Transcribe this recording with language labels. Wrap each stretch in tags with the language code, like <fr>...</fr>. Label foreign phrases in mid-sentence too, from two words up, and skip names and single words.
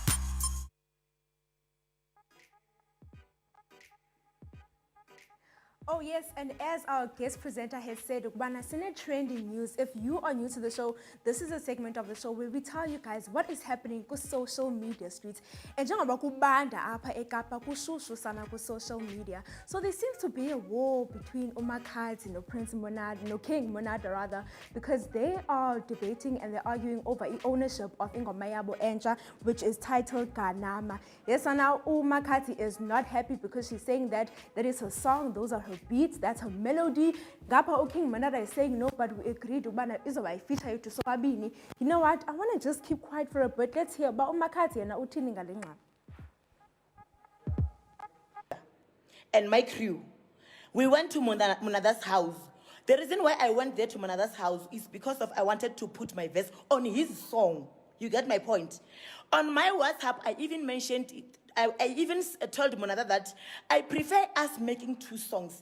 <en>Oh yes, and as our guest presenter has said,</en> <xh>ukubana sine</xh> <en>trending news. If you are new to the show, this is a segment of the show where we tell you guys what is happening ku social media streets.</en> <xh>And njengoba kubanda apha eKapa kushushu sana ku</xh> <en>social media. So there seems to be a war between uMakhadzi no Prince Monada, no King Monada rather, because they are debating and they're arguing over ownership of</en> <xh>ingoma yabo entsha,</xh> <en>which is titled Ganama. Yes, and now uMakhadzi is not happy because she's saying that is her song, those are her beats, that's her melody. Gapha King Monada is saying no, but we agreed</en> <xh>ubana izoba ifeature yethu sobabini.</xh> <en>You know what? I want to just keep quiet for a bit. Let's hear about uMakhadzi and</en> <xh>uthini ngale ngxaba.</xh> <en>And my crew, we went to Monada's house. The reason why I went there to Monada's house is because of I wanted to put my verse on his song. You get my point? On my WhatsApp, I even mentioned it. I even told Monada that I prefer us making two songs.</en>